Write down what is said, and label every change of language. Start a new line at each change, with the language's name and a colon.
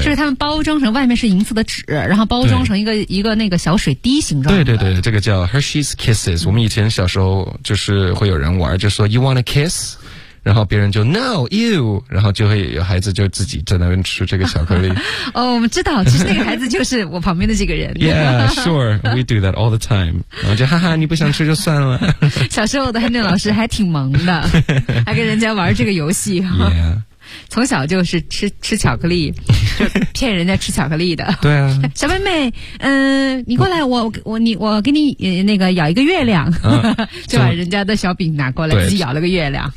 Chinese: 就是他们包装成外面是银色的纸，然后包装成一个那个小水滴形状的。对，这个叫 Hershey's Kisses。我们以前小时候就是会有人玩，就说
English: You want a kiss？
Chinese: 然后别人就
English: No, you,
Chinese: 然后就会有孩子就自己在那边吃这个巧克力。哦，我们知道，其实那个孩子就是我旁边的这个人。
English: Yeah, sure, we do that all the time.
Chinese: 然后就哈哈，你不想吃就算了。小时候的 Henry 老师还挺萌的，还跟人家玩这个游戏。
English: Yeah.
Chinese: 从小就是吃巧克力，骗人家吃巧克力的。对啊，小妹妹，你过来，我给你那个咬一个月亮，就把人家的小饼拿过来，自己咬了个月亮。